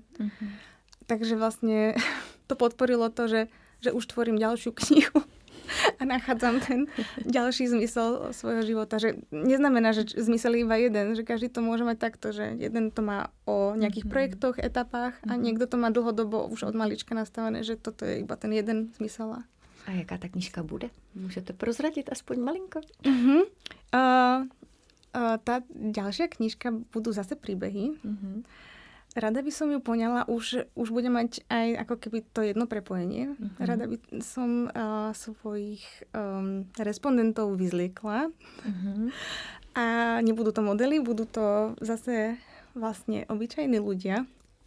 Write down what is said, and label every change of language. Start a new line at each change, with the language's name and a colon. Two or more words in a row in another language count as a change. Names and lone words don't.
Slovak: Takže vlastne to podporilo to, že už tvorím ďalšiu knihu. A nachádzam ten ďalší zmysel svojho života. Že neznamená, že zmysel je iba jeden, že každý to môže mať takto, že jeden to má o nejakých projektoch, etapách a niekto to má dlhodobo už od malička nastavené, že toto je iba ten jeden zmysel.
Czech: A jaká ta knížka bude? Můžete prozradit aspoň malinko?
Slovak: Tá ďalšia knižka budú zase príbehy. Rada by som ju poňala, už bude mať aj ako keby to jedno prepojenie. Rada by som svojich respondentov vyzliekla. A nebudú to modely, budú to zase vlastne obyčajní ľudia.